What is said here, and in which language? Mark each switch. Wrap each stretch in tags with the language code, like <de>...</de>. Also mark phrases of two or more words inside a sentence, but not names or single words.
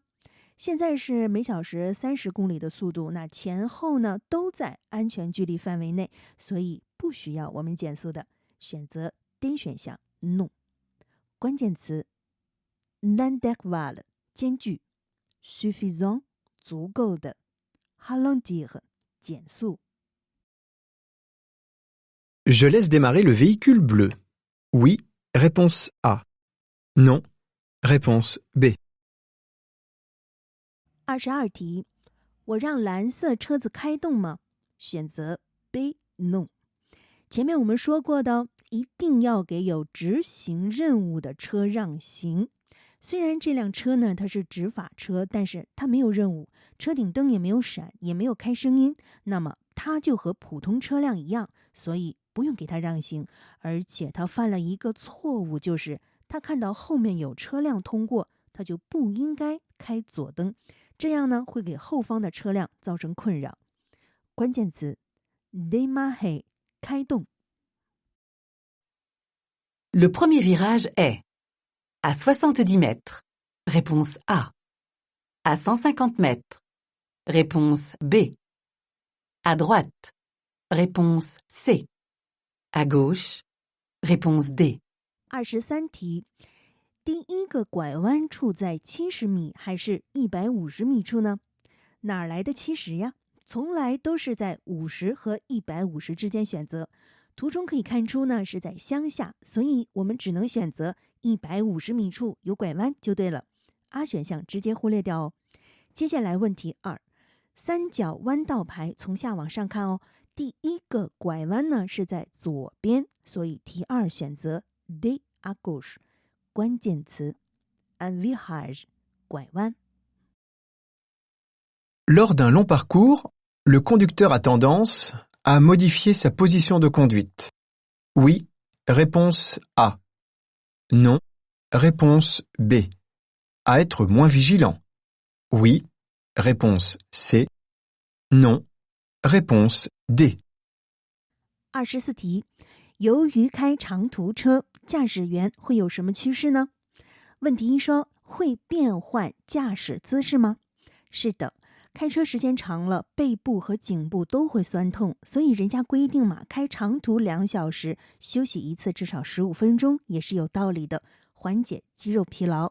<zh>现在是每小时30公里的速度，那前后呢都在安全距离范围内，所以不需要我们减速的，选择 D 选项 No。关键词 l'adéquat 间距 suffisant 足够的 ralentir 减速。</zh> <fr>Je laisse démarrer le véhicule bleu. Oui, réponse A. Non, réponse B.</fr> <zh>22题，我让蓝色车子开动吗？选择 B No。前面我们说过的，一定要给有执行任务的车让行。虽然这辆车呢它是执法车，但是它没有任务，车顶灯也没有闪，也没有开声音，那么它就和普通车辆一样，所以不用给它让行。而且它犯了一个错误，就是他看到后面有车辆通过，他就不应该开左灯，这样呢会给后方的车辆造成困扰。关键词 démarrer 开动。</zh> <fr>Le premier virage est à 70 mètres. Réponse A. À 150 mètres. Réponse B. À droite. Réponse C. À gauche. Réponse D.</fr> <zh>23题，第一个拐弯处在70米还是150米处呢？哪儿来的70呀？从来都是在50和150之间选择。图中可以看出呢是在乡下，所以我们只能选择150米处有拐弯就对了。A 选项直接忽略掉哦。接下来问题2，三角弯道牌从下往上看哦，第一个拐弯呢是在左边，所以题2选择 D</zh> <fr>à gauche。</fr> <zh>关键词</zh> <fr>un virage</fr> <zh>拐弯。</zh> <fr>Lors d'un long parcours, le conducteur a tendance à modifier sa position de conduite. Oui, réponse A. Non, réponse B. À être moins vigilant. Oui, réponse C. Non, réponse D.</fr> <zh>24题，由于开长途车，驾驶员会有什么趋势呢？问题一说，会变换驾驶姿势吗？是的，开车时间长了，背部和颈部都会酸痛，所以人家规定嘛，开长途2小时，休息一次至少15分钟，也是有道理的，缓解肌肉疲劳。</zh>